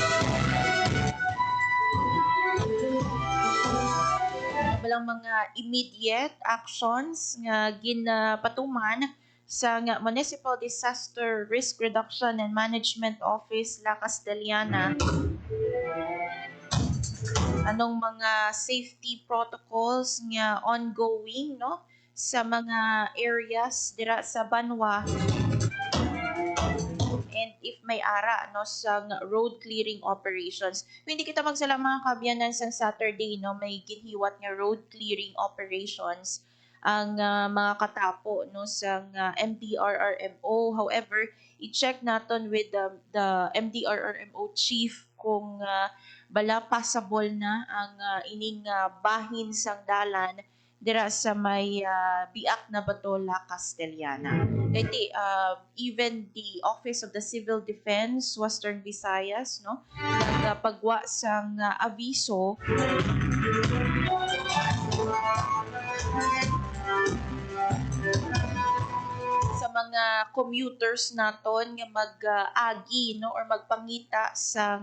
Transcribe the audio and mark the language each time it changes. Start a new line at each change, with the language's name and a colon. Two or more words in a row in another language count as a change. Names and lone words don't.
Hiligaynon: Walang mga
English: immediate actions
Hiligaynon: nga ginapatuman sa Municipal Disaster Risk Reduction and Management Office La Castellana. Anong mga
English: safety protocols
Hiligaynon: nga ongoing no sa mga areas dira sa Banwa,
English: and if
Hiligaynon: may ara no sa
English: road clearing operations.
Hiligaynon: Hindi kita magsala mga kabyanan sa Saturday no may ginhiwat nga
English: road clearing operations
Hiligaynon: ang mga katapo no sa MDRRMO. However, i-check naton
English: with the MDRRMO chief
Hiligaynon: kung bala passable na ang ining bahin sang dalan dira sa may Biak na Bato, La Castellana. Iti,
English: even the
Hiligaynon: Office of the Civil Defense Western Visayas no nagpagwa sang abiso sa mga commuters naton nga mag-agi no or magpangita sa